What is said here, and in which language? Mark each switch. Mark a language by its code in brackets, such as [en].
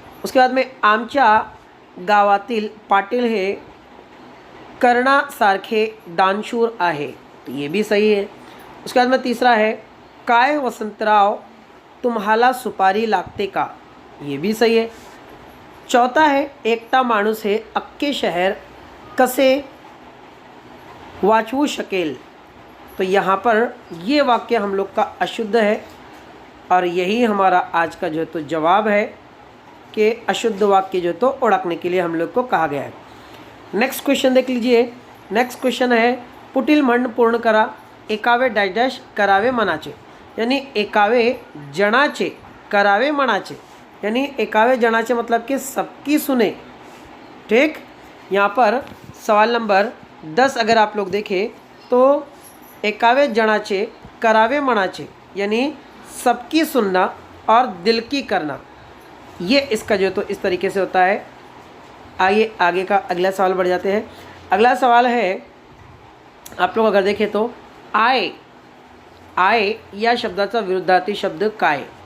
[hi] उसके बाद में [mr] आमच्या गावातील पाटील हे कर्णासारखे दानशूर आहे, [hi] तो ये भी सही है। उसके बाद में तीसरा है, [mr] काय वसंतराव तुम्हाला सुपारी लागते का, [hi] ये भी सही है। चौथा है, [mr] एकटा माणूस हे अख्खे शहर कसे वाचवू शकेल, [hi] तो यहाँ पर ये वाक्य हम लोग का अशुद्ध है, और यही हमारा आज का जो है तो जवाब है कि अशुद्ध वाक्य जो तो ओळखने के लिए हम लोग को कहा गया है। नेक्स्ट क्वेश्चन देख लीजिए। नेक्स्ट क्वेश्चन है, [mr] पुढील म्हण पूर्ण करा, [hi] एकावे डॅश डॅश करावे मनाचे, यानी एकावे जनाचे करावे मनाचे, यानी एकावे जनाचे मतलब कि सबकी सुने, ठीक। यहाँ पर सवाल नंबर 10 अगर आप लोग देखें तो एकावे जनाचे करावे मनाचे यानी सबकी सुनना और दिल की करना, ये इसका जो तो इस तरीके से होता है। आइए आगे का अगला सवाल बढ़ जाते हैं। अगला सवाल है, आप लोग अगर देखें तो आय, [mr] आय या शब्दाचा विरुद्धार्थी शब्द काय।